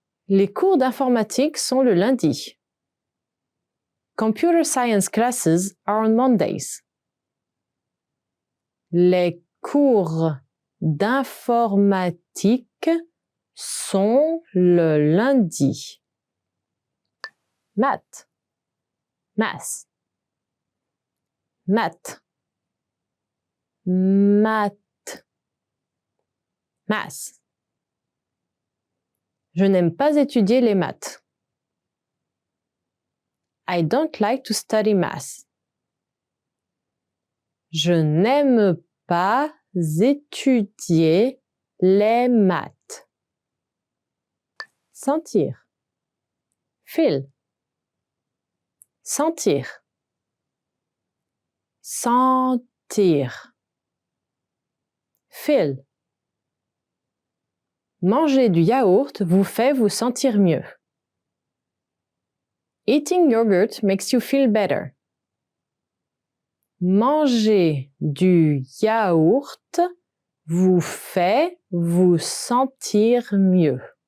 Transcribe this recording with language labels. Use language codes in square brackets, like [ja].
[fr] Les cours d'informatique sont le lundi. [en] Computer science classes are on Mondays. [fr] Les cours d'informatique sont le lundi. Maths. Math. Maths. Maths. Maths. Je n'aime pas étudier les maths. [en] I don't like to study math. [fr] Je n'aime pas étudier les maths. Sentir. Feel. Sentir. Sentir. Feel. Manger du yaourt vous fait vous sentir mieux. [en] Eating yogurt makes you feel better. [fr] Manger du yaourt vous fait vous sentir mieux.